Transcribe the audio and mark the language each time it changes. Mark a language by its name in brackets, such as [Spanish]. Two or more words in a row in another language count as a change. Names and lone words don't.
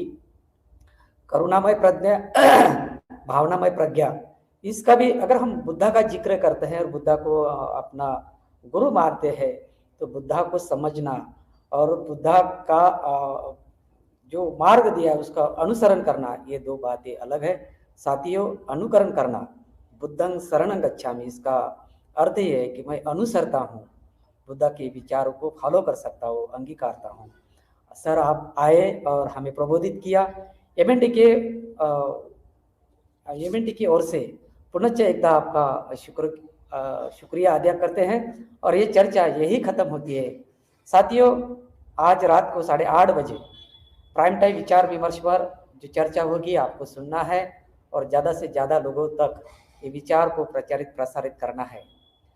[Hindi] करुणामय प्रज्ञा भावनामय प्रज्ञा, इसका भी अगर हम बुद्धा का जिक्र करते हैं और बुद्धा को अपना गुरु मानते हैं, तो बुद्धा को समझना और बुद्धा का जो मार्ग दिया है उसका अनुसरण करना, ये दो बातें अलग है। साथियों, अनुकरण करना, [Pali] बुद्धं शरणं गच्छामि, [Hindi] इसका अर्थ ये है कि मैं अनुसरता हूँ, बुद्धा के विचारों को फॉलो कर सकता हूँ, अंगीकारता हूँ। सर, आप आए और हमें प्रबोधित किया। एमएनटी की ओर से पुनश्च एकदा आपका शुक्रिया अदा करते हैं, और ये चर्चा यही खत्म होती है। साथियों, आज रात को 8:30 बजे [English] prime time [Hindi] विचार विमर्श पर जो चर्चा होगी आपको सुनना है, और ज़्यादा से ज़्यादा लोगों तक ये विचार को प्रचारित प्रसारित करना है।